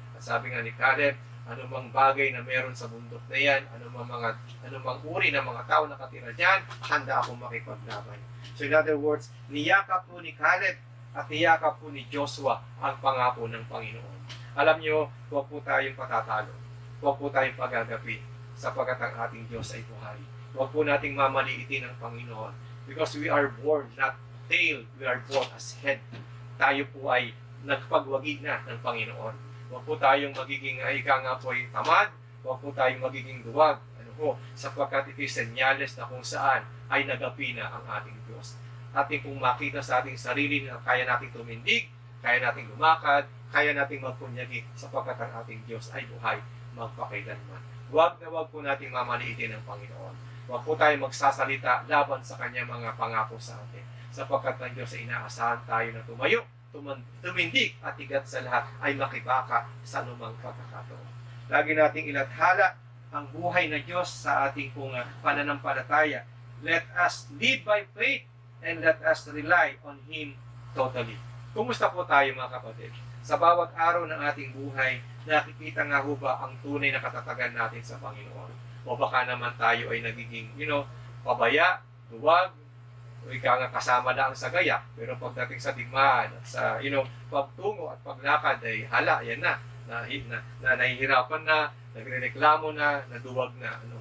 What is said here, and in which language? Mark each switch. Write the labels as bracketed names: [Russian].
[Filipino] At sabi nga ni Caleb, anumang bagay na meron sa bundok na yan, anumang uri ng mga tao na katira dyan, handa akong makipaglaban. [English] So in other words, [Filipino] niyakap po ni Caleb at niyakap po ni Joshua ang pangako ng Panginoon. Alam nyo, huwag po tayong patatalo. Huwag po tayong pagagapi sapagkat ang ating Diyos ay buhay. Huwag po nating mamaliitin ang Panginoon. [English] Because we are born not tail, we are born as head. [Filipino] Tayo po ay nagpagwagi na ng Panginoon. Huwag po tayong magiging, ika nga po ay tamad, huwag po tayong magiging duwag, sapagkat ito'y senyales na kung saan ay nagapi na ang ating Diyos. Ating kung makita sa ating sarili na kaya nating tumindig, kaya nating lumakad, kaya nating magpunyagi, sapagkat ang ating Diyos ay buhay magpakailanman. Huwag na huwag po nating mamaliitin ang Panginoon. Huwag po tayong magsasalita laban sa kanyang mga pangako sa atin, sapagkat ang Diyos ay inaasahan tayo na tumayo, tumindig at higit sa lahat ay makibaka sa anumang pagkakataon. Lagi nating ilathala ang buhay na Diyos sa ating pong pananampalataya. [English] Let us live by faith and let us rely on Him totally. [Filipino] Kumusta po tayo, mga kapatid? Sa bawat araw ng ating buhay, nakikita nga ho ba ang tunay na katatagan natin sa Panginoon? O baka naman tayo ay nagiging, pabaya, duwag, o ika nga kasama lang sa gaya, pero pagdating sa digmaan, sa pagtungo at paglakad ay hala, yan na nahihirapan na, nagrereklamo na, naduwag na.